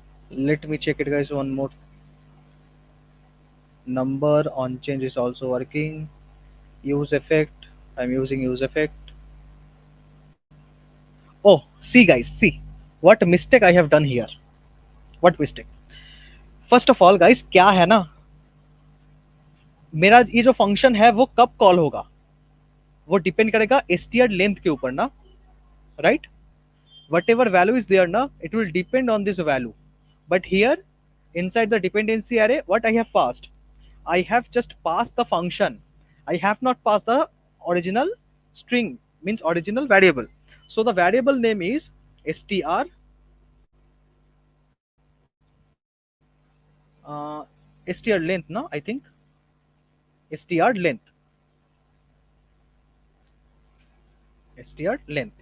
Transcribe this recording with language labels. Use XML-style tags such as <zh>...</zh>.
<en>Let me check it, guys, one more. Number on change is also working. Use effect, I'm using use effect. Oh, see, guys, see what mistake I have done here. What mistake? First of all guys,</en> <hi>क्या है ना, मेरा ये जो function है वो कब call होगा, वो डिपेंड करेगा str लेंथ के ऊपर ना, right?</hi> <en>whatever value is there now, it will depend on this value. But here inside the dependency array, what I have passed, I have just passed the function. I have not passed the original string, means original variable. So the variable name is str str length, no, I think str length, str length.</en>